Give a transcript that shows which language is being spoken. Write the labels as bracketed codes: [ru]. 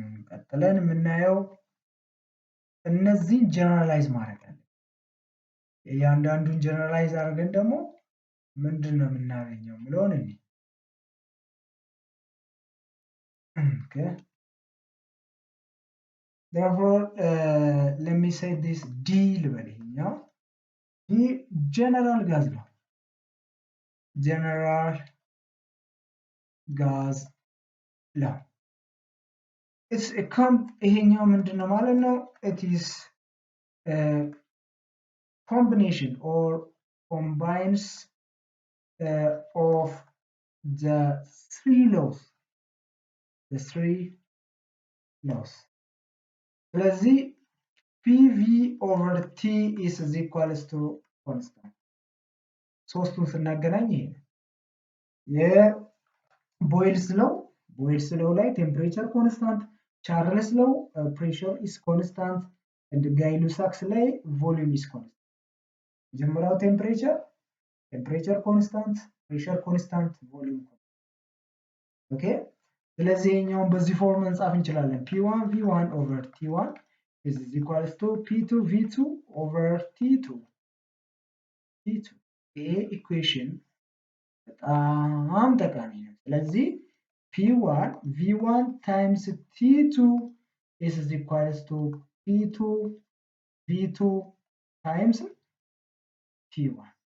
[am] ቀጥለን የምናየው እነዚህን ጀነራላይዝ ማድረግ አለ። እያንዳንዱን ጀነራላይዝ አድርገን ደግሞ ምንድን ነው የምናገኘው የሚለውን እኔ okay. [en] Therefore, let me say this D [am] ልበል ይሄኛው [en] D general gas law. General gas law. It's a [am] ይሄኛው ምንድን ነው ማለት ነው? [en] It is a combination or combines of the three laws. The three laws. [am] ስለዚህ [en] PV over T is equals to constant. [am] ሶስቱን ስናገናኝ ይሄ የቦይልስ ሎው ላይ ቴምፕሬቸር ኮንስታንት፣ ቻርልስ ሎው [en] ፕሬሸር ኢስ ኮንስታንት [am] and ጋይ-ሉሳክስ ላይ [en] ቮሊዩም ኢስ ኮንስታንት። [am] መጀመሪያው ቴምፕሬቸር ኮንስታንት፣ ፕሬሸር ኮንስታንት፣ ቮሊዩም ኮንስታንት። ኦኬ ስለዚህ ይሄኛውን በዚህ ፎርም መጻፍ እንችላለን። [en] P1 V1 over T1 is equals to P2 V2 over T2. [am] ይሄ ኢኩዌሽን በጣም ጠቃሚ ነው። ስለዚህ [en] P1 V1 times T2 is equals to P2 V2 times T1.